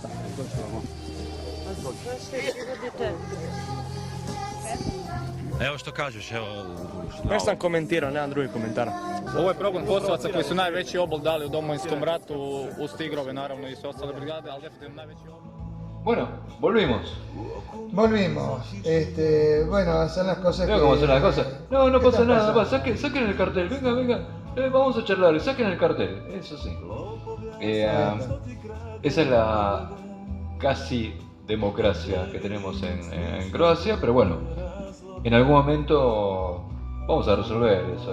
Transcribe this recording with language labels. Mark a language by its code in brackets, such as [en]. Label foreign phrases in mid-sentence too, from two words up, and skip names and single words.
[hr] Evo što kažeš, evo... Već sam komentirao, nemam drugi komentar. Ovo je progon Kosovaca koji su najveći obol dali u Domovinskom ratu, uz Tigrove naravno i sve ostale brigade, ali definitivno najveći obol. [es] Bueno, volvimos. Bueno, son las cosas Veo cómo son las cosas. No ¿Qué pasa está nada, pasando? saquen el cartel, venga. Vamos a charlar, saquen el cartel, eso sí. Esa es la casi democracia que tenemos en Croacia, pero bueno, en algún momento vamos a resolver eso.